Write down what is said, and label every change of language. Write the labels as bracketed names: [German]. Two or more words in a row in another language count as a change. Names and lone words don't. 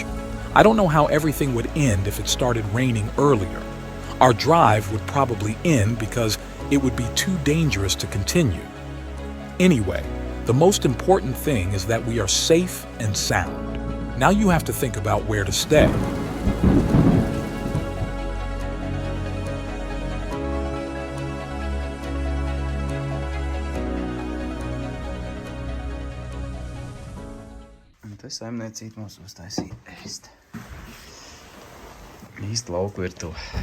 [English] I don't know how everything would end if it started raining earlier. Our drive would probably end because it would be too dangerous to continue. Anyway, the most important thing is that we are safe and sound. Now you have to think about where to stay. [Latvian] Te saimniecība mums uztaisīja ēst. Īsti lauku virtuve.